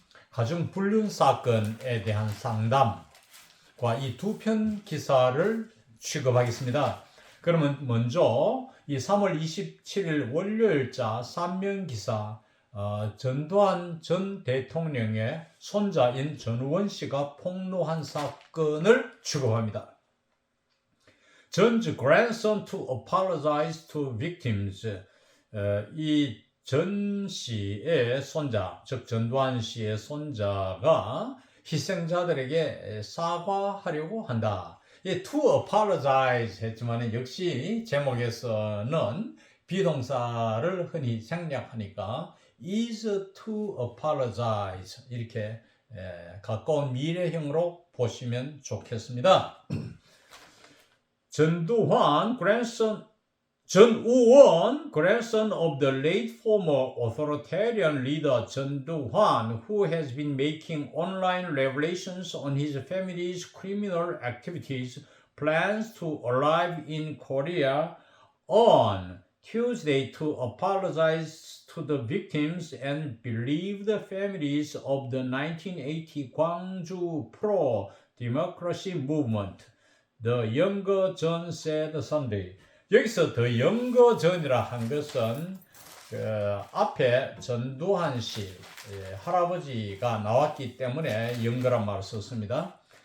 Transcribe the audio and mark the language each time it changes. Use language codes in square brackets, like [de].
[ko] 가중 불륜 사건에 대한 상담과 이 두 편 기사를 취급하겠습니다. 그러면 먼저 이 3월 27일 월요일자 산면 기사 전두환 전 대통령의 손자인 전우원 씨가 폭로한 사건을 취급합니다. [en] John's grandson to apologize to victims. [ko] 이 전 씨의 손자, 즉 전두환 씨의 손자가 희생자들에게 사과하려고 한다. 이 to apologize 했지만 역시 제목에서는 비동사를 흔히 생략하니까 [en] is to apologize [ko] 이렇게 가까운 미래형으로 보시면 좋겠습니다. [en] 전두환 전우원, grandson of the late former authoritarian leader John Doo-hwan, who has been making online revelations on his family's criminal activities, plans to arrive in Korea on Tuesday to apologize to the victims and bereaved families of the 1980 Gwangju pro-democracy movement, the younger John said Sunday. [ko] 여기서 더 영거 전이라 한 것은 앞에 전두환 씨 할아버지가 나왔기 때문에 영거란 말을 썼습니다.